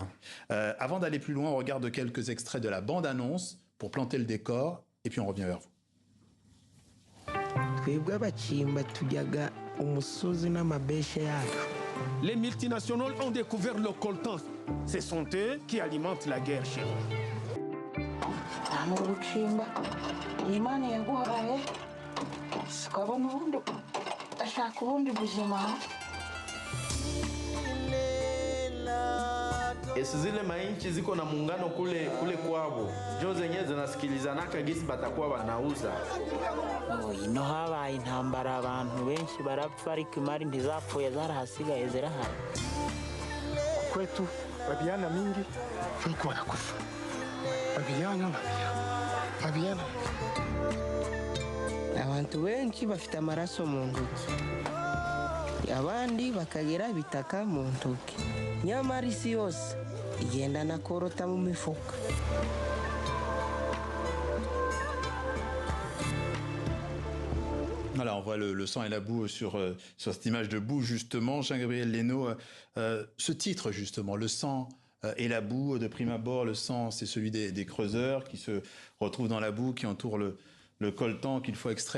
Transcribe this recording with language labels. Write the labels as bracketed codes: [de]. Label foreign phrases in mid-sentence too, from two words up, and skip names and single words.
[fr] Avant d'aller plus loin, on regarde quelques extraits de la bande-annonce pour planter le décor et puis on revient vers vous. Les multinationales ont découvert le coltan. Ce sont eux qui alimentent la guerre chez nous. [sw] Imani yangu [rw] habaye sikabona ubundi ashaka ubundi buzima. [sw] Zile mainchi ziko na muungano kule kwabo jo zenye zinasikilizanaka gisi batakuwa banauza. [rw] Ino habaye intambara, abantu benshi barapfa ariko imari ntizapfuye zarahasigaye zirahari. [sw] Kwetu vijana mingi walikuwa wanakufa. Vijana [rw] abantu benshi bafite amaraso mu ntoki, abandi bakagira bitaka mu ntoki, nyamara isi yose igenda na korota mu mifuka. [fr] Voilà, on voit le sang et la boue sur cette image de boue, justement. Jean-Gabriel Leno, ce titre, justement, Le sang et la boue, de prime abord, le sang, c'est celui des creuseurs qui se retrouvent dans la boue, qui entoure le coltan qu'il faut extraire.